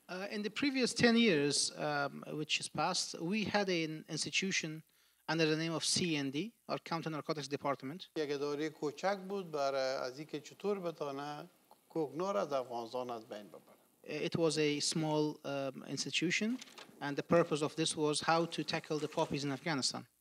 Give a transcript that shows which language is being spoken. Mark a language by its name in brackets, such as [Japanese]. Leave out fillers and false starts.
[English] In the previous 10 years, which is past, we had an institution under the name of CND, or Counter-Narcotics Department. [Persian] یک اداره کوچک بود برای از اینکه چطور بتونه کوکنار از افغانستان از بین ببره. [English] It was a small institution, and the purpose of this was how to tackle the poppies in Afghanistan.